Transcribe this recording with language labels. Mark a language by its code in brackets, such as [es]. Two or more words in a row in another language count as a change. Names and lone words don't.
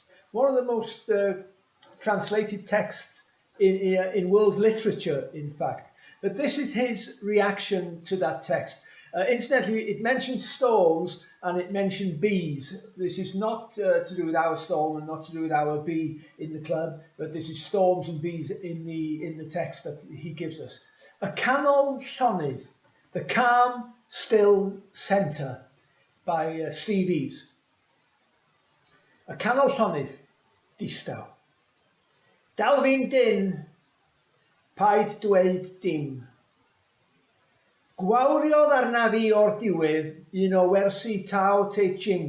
[en] One of the most translated texts in world literature, in fact. But this is his reaction to that text. Incidentally, it mentions storms and it mentioned bees. This is not to do with our storm and not to do with our bee in the club, but this is storms and bees in the text that he gives us. [cy] A canol llonydd, [en] the calm, still centre, by Steve Eaves. [cy] A canol llonydd, distaw. Dal fi'n dyn, paid dweud dim. Gwawriodd arna fi o'r diwedd un o wersi Tao Te Ching.